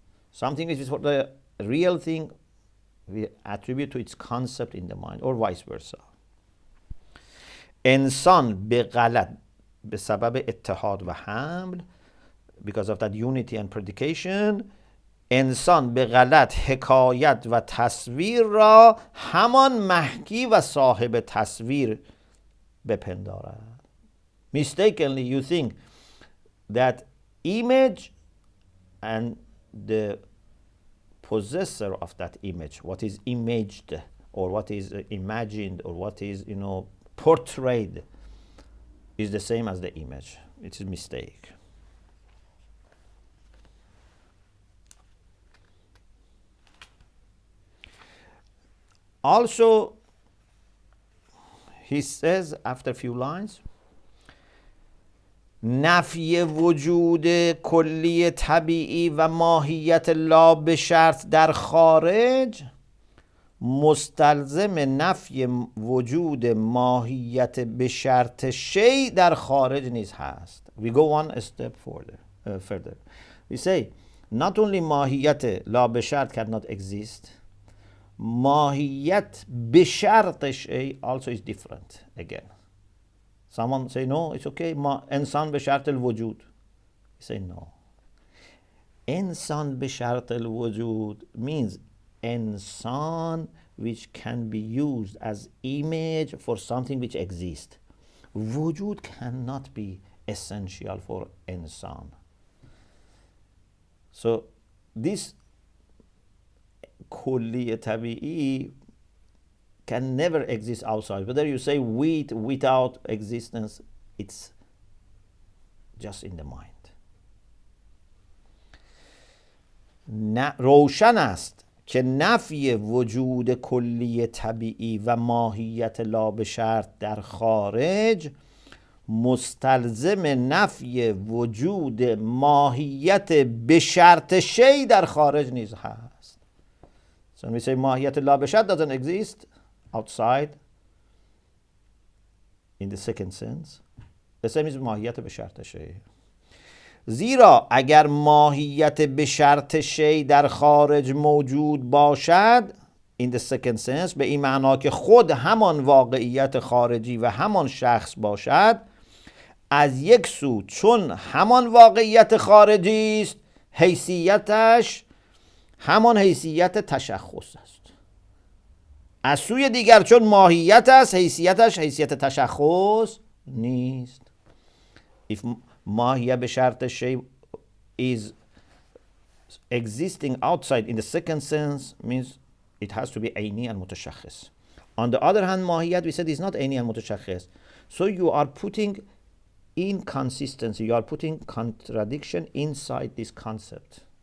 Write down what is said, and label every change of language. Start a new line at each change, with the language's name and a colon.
English: Something which is for the real thing, we attribute to its concept in the mind, or vice versa.
Persian: انسان به غلط به سبب اتحاد و حمل,
English: because of that unity and predication,
Persian: انسان به غلط حکایت و تصویر را همان محکی و صاحب تصویر بپندارد.
English: Mistakenly you think that image and the possessor of that image, what is imaged or what is imagined or what is portrayed, is the same as the image. It's a mistake. Also, he says after a few lines,
Persian: نفی وجود کلی طبیعی و ماهیت لا به شرط در خارج مستلزم نفی وجود ماهیت به شرط شی در خارج نیز هست.
English: We go one step further. We say not only ماهیت لا به شرط cannot exist, ماهیت به شرط شی also is different again. Someone say no, it's okay.
Persian: انسان به شرط الوجود.
English: We say no.
Persian: انسان به شرط الوجود
English: means انسان which can be used as image for something which exists. وجود cannot be essential for انسان. So this کلی طبیعی can never exist outside. Whether you say with, without existence, it's just in the mind.
Persian: روشن است که نفی وجود کلی طبیعی و ماهیت لا به شرط در خارج مستلزم نفی وجود ماهیت به شرط شی در خارج نیز هست.
English: So when we say ماهیت لا به شرط doesn't exist outside in the second sense, the same is ماهیت به شرط شی.
Persian: زیرا اگر ماهیت به شرط شی در خارج موجود باشد
English: in the second sense
Persian: به این معنا که خود همان واقعیت خارجی و همان شخص باشد، از یک سو چون همان واقعیت خارجی است حیثیتش همان حیثیت تشخص است. از سوی دیگر چون ماهیت است حیثیتش حیثیت تشخص نیست.
English: If ماهیت به شرط شی is existing outside in the second sense means it has to be عینی and متشخص. On the other hand ماهیت we said is not عینی and متشخص. So you are putting inconsistency, you are putting contradiction inside this concept.